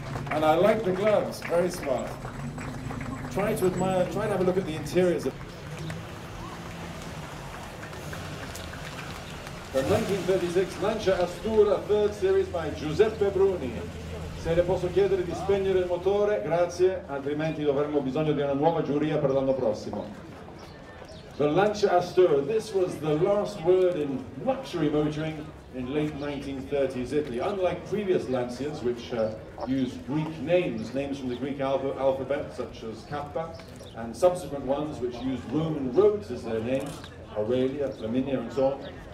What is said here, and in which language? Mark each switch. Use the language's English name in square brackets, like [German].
[English] And I like the gloves, very smart. Try to admire, try to have a look at the interiors of the 1936 Lancia Astura 3rd Series by Giuseppe Bruni. [Italian] Se le posso chiedere di spegnere il motore, grazie, altrimenti avremo bisogno di una nuova giuria per l'anno prossimo. [English] The Lancia Astura, this was the last word in luxury motoring in late 1930s Italy. Unlike previous Lancias, which used Greek names from the Greek alphabet, such as Kappa, and subsequent ones which used Roman roads as their names, Aurelia, Flaminia, and so on.